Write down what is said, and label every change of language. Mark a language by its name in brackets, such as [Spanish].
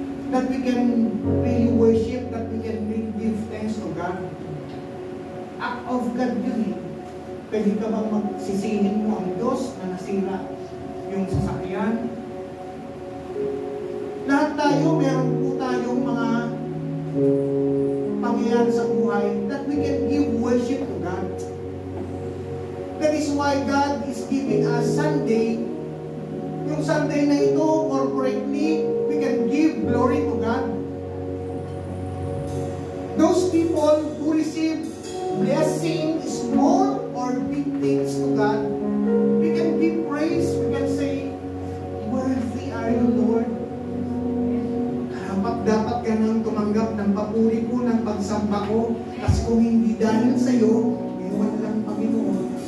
[English] That we can really worship, that we can really give thanks to God. Act of God [Filipino] yun eh. Pwede ka bang magsisingin mo ang Diyos na nasira yung sasakyan? Lahat tayo, meron po tayong mga pangyayari sa buhay [English] that we can give worship to God. That is why God is giving us Sunday. [Filipino] Yung Sunday na ito, [English] corporately, we can give glory to God. Those people who receive blessing, small or big things to God, we can give praise, we can say, worthy are you, Lord. [Filipino] Dapat ka nang tumanggap ng papuri ko, ng pagsamba ko, kasi kung hindi dahil sa iyo, iwan lang Panginoon.